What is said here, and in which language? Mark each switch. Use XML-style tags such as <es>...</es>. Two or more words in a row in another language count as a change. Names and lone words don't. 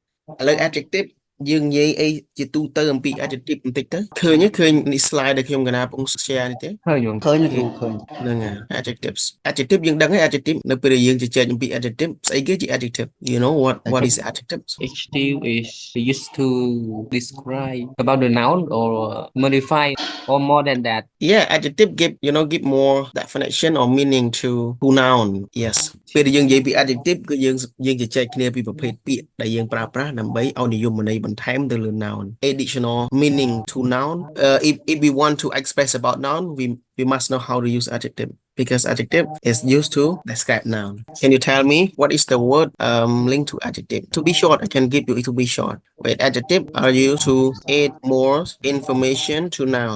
<km>ឥឡូវ adjective យើងនិយាយអីជាទូទៅអំពី adjective បន្តិចទៅឃើញនេះ slide ដែលខ្ញុំកណាពង share នេះទេ Hơi dùng. ឃើញលោកគ្រូឃើញ ហ្នឹងហើយ adjectives adjective យើងដឹងហើយ adjective នៅពេលដែលយើងជជែកអំពី adjective ស្អីគេជា adjective</km> <en>you know what is adjective Adjective is used to describe about the noun or modify or more than that. yeah adjective give more definition or meaning to noun yes</en> <km>ពេលដែលយើងនិយាយពី adjective គឺយើងជជែកគ្នាពីប្រភេទពាក្យដែលយើងប្រើប្រាស់ដើម្បីឲ្យនិយមន័យបន្ថែមទៅលើ noun</km> <en>additional meaning to noun if we want to express about noun we must know how to use adjective because adjective is used to describe noun. Can you tell me what is the word linked to adjective? To be short, I can give you to be short. Wait, adjective are used to add more information to noun.</en>